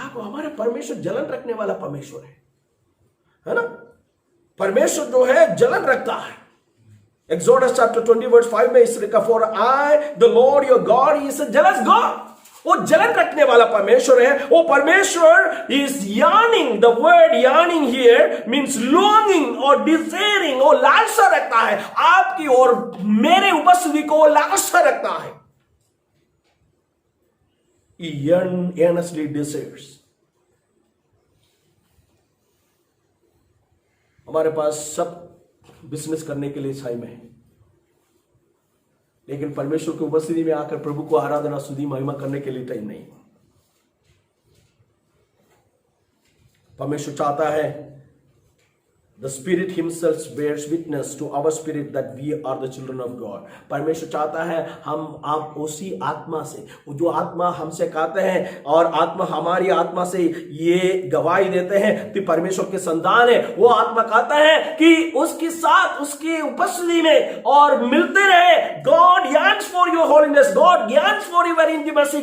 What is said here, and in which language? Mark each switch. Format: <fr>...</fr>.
<hi>हमारा परमेश्वर जलन रखने वाला परमेश्वर है ना? परमेश्वर जो है जलन रखता है।</hi> <en>Exodus chapter 20 verse 5</en> <hi>में इस लिखा,</hi> <en>for I the Lord your God is a jealous God.</en> <hi>वो जलन रखने वाला परमेश्वर है। वो परमेश्वर</hi> <en>is yearning. The word yearning here means longing or desiring.</en> <hi>वो लालसा रखता है आपकी और मेरे उपस्थिति को, वो लालसा रखता है।</hi> <en>He earnestly desires.</en> <hi>हमारे पास सब बिजनेस करने के लिए समय है, लेकिन परमेश्वर की उपस्थिति में आकर प्रभु को आराधना, स्तुति, महिमा करने के लिए टाइम नहीं। परमेश्वर चाहता है,</hi> <en>the Spirit Himself bears witness to our spirit that we are the children of God.</en> <hi>परमेश्वर चाहता है आप उसी आत्मा से, जो आत्मा हमसे कहते हैं और आत्मा हमारी आत्मा से ये गवाही देते हैं कि परमेश्वर के संतान है, वो आत्मा कहता है कि उसके साथ, उसकी उपस्थिति में और मिलते रहे।</hi> <en>God yearns for your holiness. God yearns for your intimacy.</en>